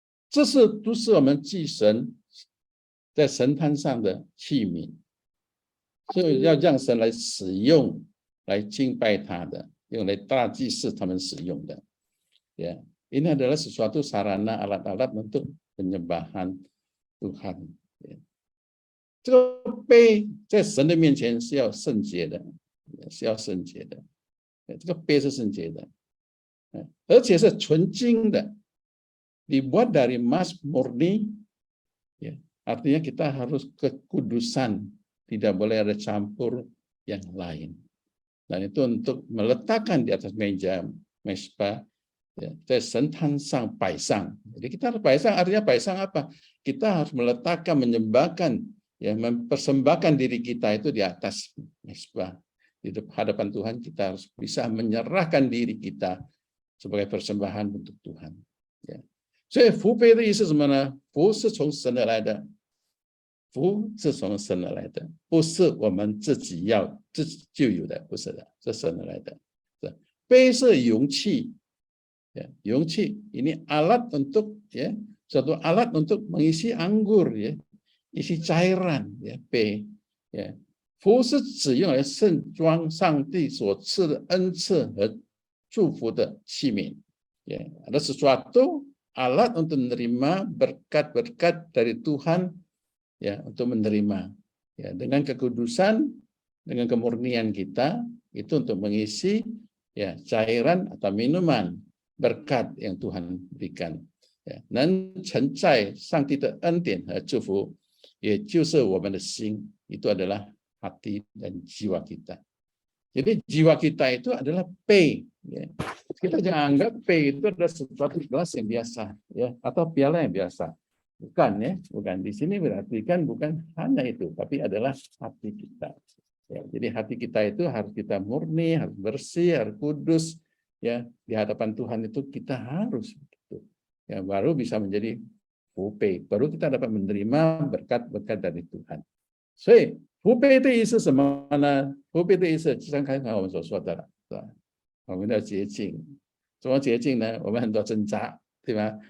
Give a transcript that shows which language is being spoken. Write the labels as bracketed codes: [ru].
[zh] 这都是我们祭神在神坛上的器皿，所以要让神来使用，来敬拜他的，用来大祭司他们使用的。 [id] Ini adalah sesuatu sarana alat-alat untuk penyembahan Tuhan。 [zh] 这个杯在神的面前是要圣洁的，是要圣洁的。这个杯是圣洁的，而且是纯金的。 [id] Dibuat dari emas murni, artinya kita harus kekudusan, tidak boleh ada campur yang lain. Dan itu untuk meletakkan di atas meja mesbah, [zh] 在神坛上摆上。 [id] Jadi kita harus 摆上 artinya 摆上apa? Kita harus meletakkan, menyembahkan, mempersembahkan diri kita itu di atas mesbah. Di hadapan Tuhan kita harus bisa menyerahkan diri kita sebagai persembahan untuk Tuhan. [zh] 所以福杯的意思是什么呢？福是从神而来的，福是从神而来的，不是我们自己就有的，不是的，是神而来的。杯是容器，容器 [id] ini alat untuk suatu alat untuk mengisi anggur isi cairan杯。 [zh] 福是指用来盛装上帝所赐的恩赐和祝福的器皿。 [id] ada sesuatu alat untuk menerima berkat-berkat dari Tuhan, untuk menerima, dengan kekudusan, dengan kemurnian kita, itu untuk mengisi cairan atau minuman berkat yang Tuhan berikan. [zh] 能承载上帝的恩典和祝福，也就是我们的心， [id] itu adalah hati dan jiwa kita. Jadi jiwa kita itu adalah P. Kita jangan anggap P itu adalah sesuatu gelas yang biasa, atau piala yang biasa. Bukan bukan. Di sini berarti kan bukan hanya itu, tapi adalah hati kita. Jadi hati kita itu harus kita murni, harus bersih, harus kudus. Di hadapan Tuhan itu kita harus begitu. Baru bisa menjadi P. Baru kita dapat menerima berkat-berkat dari Tuhan. [zh] 所以福杯的意思是什么呢？福杯的意思就像刚才我们所说的了，是吧？我们要洁净，怎么洁净呢？我们很多挣扎，对吧？